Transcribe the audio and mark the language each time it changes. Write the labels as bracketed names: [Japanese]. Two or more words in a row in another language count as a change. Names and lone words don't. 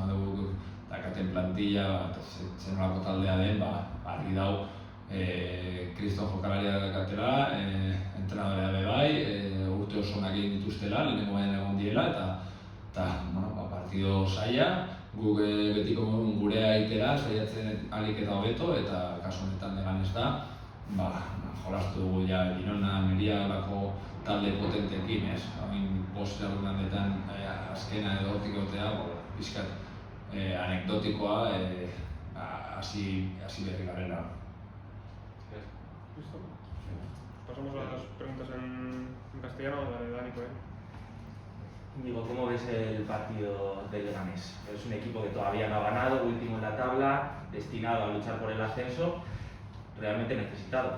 [Basque] badugu dakaten plantilla zer nolako taldea den, argi dago Kriston jokalaria dakatela, entrenadorea be bai, urte oso onak egin dituztela, lehenengo baina egon diela eta partido zaila, guk betiko gurea egitera, saiatzen ahalik eta hobeto eta kasu honetan Leganes da, jolastu dugu Girona, Almeria lako talde potenteekin, ez? 5 jardunaldetan azkena edo hortik egotea, pixkat anekdotikoa hasi berri garela. [Spanish] ¿Listo? Pasamos a las preguntas en castellano, Dani, por ahí. Digo, ¿cómo ves el partido de Leganés? Es un equipo que todavía no ha ganado, último en la tabla, destinado a luchar por el ascenso, realmente necesitado.